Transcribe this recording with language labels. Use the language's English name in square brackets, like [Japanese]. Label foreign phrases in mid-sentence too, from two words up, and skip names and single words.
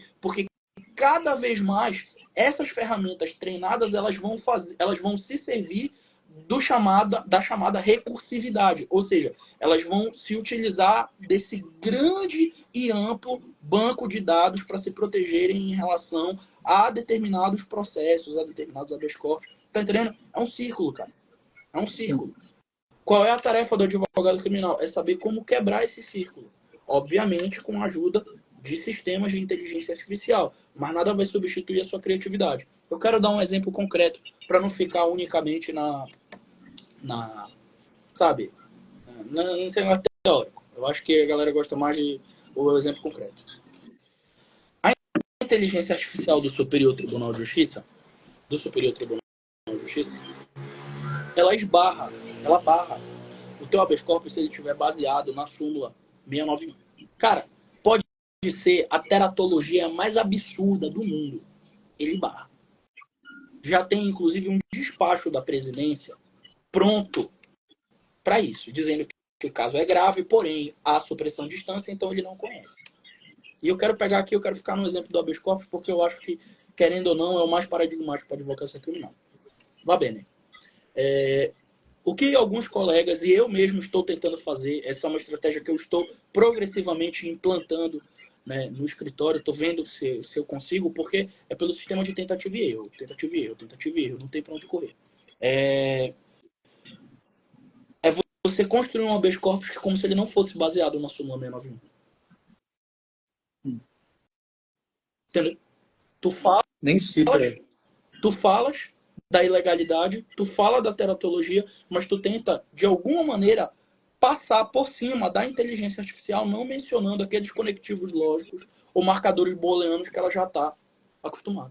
[Portuguese] Porque cada vez mais essas ferramentas treinadas elas vão se servir da chamada recursividade, ou seja, elas vão se utilizar desse grande e amplo banco de dados para se protegerem em relação a determinados processos, a determinados [Latin] habeas corpus. [Portuguese] Tá entendendo? É um círculo, cara. É um círculo. Sim. Qual é a tarefa do advogado criminal? É saber como quebrar esse círculo. Obviamente, com a ajuda de sistemas de inteligência artificial. Mas nada vai substituir a sua criatividade. Eu quero dar um exemplo concreto para não ficar unicamente sabe, não sei mais teórico. Eu acho que a galera gosta mais de o exemplo concreto. A inteligência artificial do Superior Tribunal de Justiça, ela barra o teu [Latin] habeas corpus [Portuguese] se ele estiver baseado na súmula 691. Cara, pode ser a teratologia mais absurda do mundo. Ele barra. Já tem, inclusive, um despacho da presidência pronto para isso, dizendo que o caso é grave, porém, há supressão de instância, então ele não conhece. E eu quero pegar aqui, eu quero ficar no exemplo do [Latin] habeas corpus, [Portuguese] porque eu acho que, querendo ou não, é o mais paradigmático para a advocacia criminal. Vá bem, né? O que alguns colegas e eu mesmo estou tentando fazer, essa é uma estratégia que eu estou progressivamente implantando, né, no escritório, estou vendo se eu consigo, porque é pelo sistema de tentativa e erro, não tem para onde correr. É você construir um [Latin] habeas corpus [Portuguese] como se ele não fosse baseado na súmula 691. Entendeu? Tu falas da ilegalidade, tu fala da teratologia, mas tu tenta, de alguma maneira, passar por cima da inteligência artificial, não mencionando aqueles conectivos lógicos ou marcadores booleanos que ela já está acostumada.